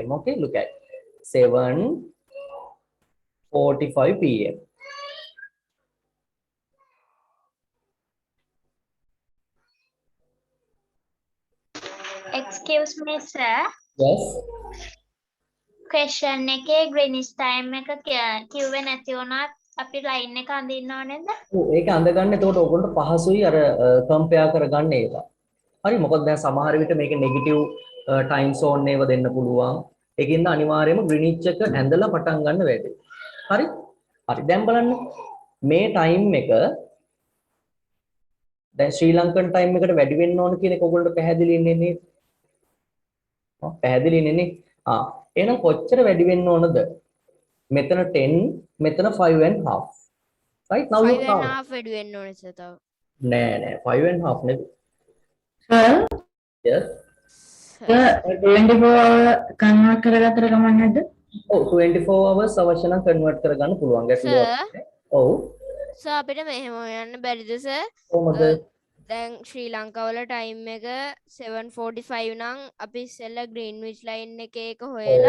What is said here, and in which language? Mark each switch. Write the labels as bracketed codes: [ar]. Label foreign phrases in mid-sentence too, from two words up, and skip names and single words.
[en] Okay, look at 7:45 p.m. Excuse me, sir. Yes. [si] Question එකේ Greenwich time එක කිව්වේ නැති වුණත් අපි line එක අඳින්න ඕනේද? ඒක අඳගන්න එතකොට ඔයගොල්ලන්ට පහසුයි අර කම්පෙයාර් කරගන්න ඒක. හරි මොකද දැන් සමහර විට මේක [en] negative time zone [si] ඒව දෙන්න පුළුවන්. ඒකින්ද අනිවාර්යයෙන්ම ග්‍රීනිච් එක ඇඳලා පටන් ගන්න වැඩි. හරි? හරි දැන් බලන්න මේ ටයිම් එක දැන් ශ්‍රී ලංකන් ටයිම් එකට වැඩි වෙන්න ඕන කියන එක ඔයගොල්ලන්ට පැහැදිලි ඉන්නේ නේද? පැහැදිලි ඉන්නේ නේ. එහෙනම් කොච්චර වැඩි වෙන්න ඕනද? මෙතන 10 මෙතන 5.5. [en] right now 5 you and count. [si] half වැඩි වෙන්න ඕනේ සර් තව. නෑ 5.5 නෙවෙයි. [en] Sir, yes. [si] sir, [en] 24 hour convert [si] කරගත්තට කමක් නැද්ද? ඔව් 24 hours අවශ්‍ය නම් convert කරගන්න පුළුවන් ගැටලුවක්. ඔව් සර් අපිට මෙහෙම යන්න බැරිද සර්? කොහොමද? දැන් ශ්‍රී ලංකාවල ටයිම් එක 7:45 නම් අපි ඉස්සෙල්ලා ග්‍රීන්විච් ලයින් එකේ එක හොයලා